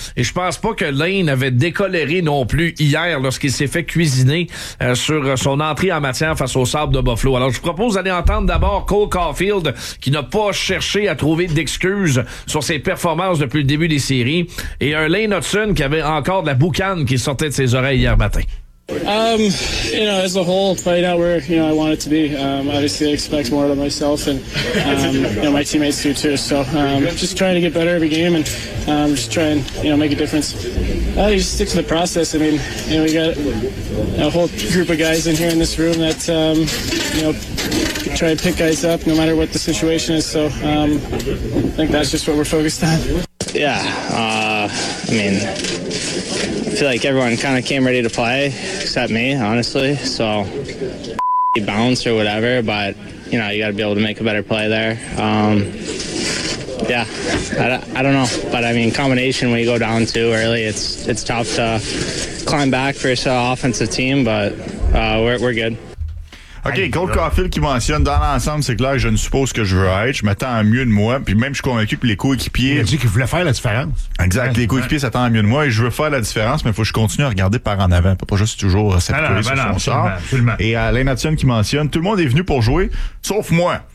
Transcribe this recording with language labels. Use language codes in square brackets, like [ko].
[fr] Et je pense pas que Lane avait décoléré non plus hier lorsqu'il s'est fait cuisiner sur son entrée en matière face au Sabres de Buffalo. Alors, je vous propose d'aller entendre d'abord Cole Caulfield, qui n'a pas cherché à trouver d'excuses sur ses performances depuis le début des séries, et un Lane Hudson qui avait encore de la boucane qui sortait de ses oreilles hier matin. [en] You know, as a whole, probably not where, you know, I want it to be. Obviously, I expect more out of myself and, you know, my teammates do too. So, just trying to get better every game and, just try and, you know, make a difference. You just stick to the process. I mean, you know, we got a whole group of guys in here in this room that, you know, try to pick guys up no matter what the situation is. So, I think that's just what we're focused on. Yeah, I mean, I feel like everyone kind of came ready to play, except me, honestly. So, bounce or whatever, but, you know, you got to be able to make a better play there. Yeah, I don't know. But, I mean, combination when you go down too early, it's tough to climb back for an offensive team, but we're good. [fr] OK, Cole Caulfield qui mentionne, dans l'ensemble, c'est clair que je ne suppose que je veux être. Je m'attends à mieux de moi. Puis même, je suis convaincu que les coéquipiers... Il a dit qu'il voulait faire la différence. Exact, les coéquipiers s'attendent à mieux de moi. Et je veux faire la différence, mais il faut que je continue à regarder par en avant. Pas juste toujours s'appuyer sur son absolument, sort. Absolument. Et Alain Mathieu qui mentionne, tout le monde est venu pour jouer, sauf moi.